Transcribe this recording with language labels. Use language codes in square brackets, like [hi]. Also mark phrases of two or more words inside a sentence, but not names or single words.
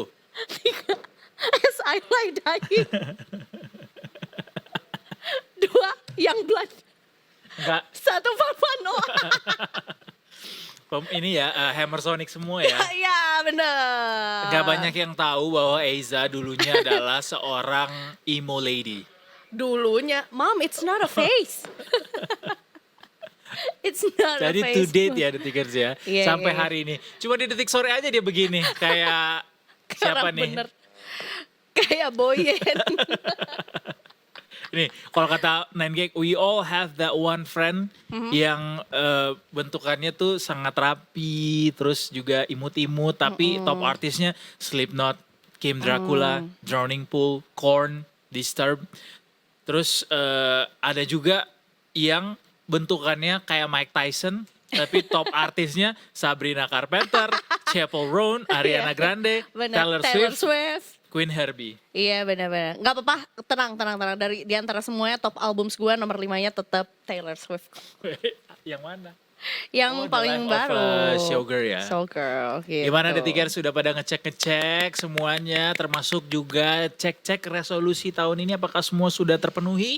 [id] 3 As I Lie Dying. 2 Young Blood. Enggak. 1 Papa Noah. Ini ya Hammer Sonic semua ya. Iya bener. Gak banyak yang tahu bahwa Eiza dulunya adalah seorang emo lady. [en] Dulunya, Mom, it's not a face. It's not [id] Jadi [en] a face. to date [id] ya Detikers ya. Iya, Sampai iya. hari ini. Cuma di detik sore aja dia begini. Kayak siapa Orang nih? bener. Kayak Boyen. Nih, kalau kata 9gag, [en] we all have that one friend [id] yang bentukannya tuh sangat rapi, terus juga imut-imut, tapi top artisnya Slipknot, Kim Dracula, Drowning Pool, Korn, Disturbed. Terus ada juga yang bentukannya kayak Mike Tyson, tapi top artisnya Sabrina Carpenter, Chappell Roan, Ariana Grande, Bener, Taylor Swift, Queen Herbie. Iya benar-benar. Nggak apa-apa, tenang. Dari di antara semuanya [en] top albums [id] gue nomor 5-nya tetap Taylor Swift. Yang mana? Yang Oh, The paling Life of baru. a Showgirl ya. Showgirl gitu. Gimana Detikers sudah pada ngecek semuanya, termasuk juga cek resolusi tahun ini apakah semua sudah terpenuhi?